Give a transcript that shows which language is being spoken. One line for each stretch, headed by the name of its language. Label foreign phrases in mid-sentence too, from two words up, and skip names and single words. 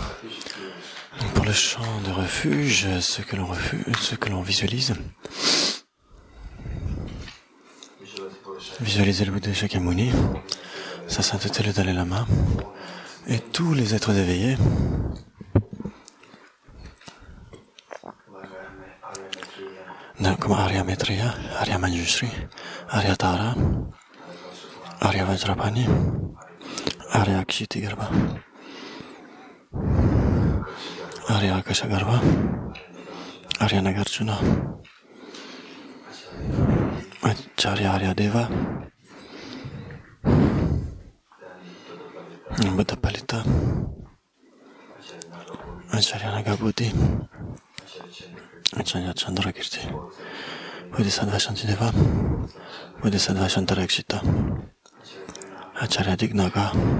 French: Donc pour le champ de refuge, ce que l'on visualise, visualiser le Bouddha Shakyamuni, sa sainteté le Dalai Lama et tous les êtres éveillés. Comme Arya Maitreya, Arya Manjushri, Arya Tara, Arya Vajrapani, Arya Akshitigarva, Arya Akashagarva, Arya Nagarjuna, Acharya Arya Deva, Buddha Palita, Acharya Nagabuddhi, Acharya Chandrakirti, Bodhisattva Shantideva, Bodhisattva Shantarakshita, Acharya Dignaga,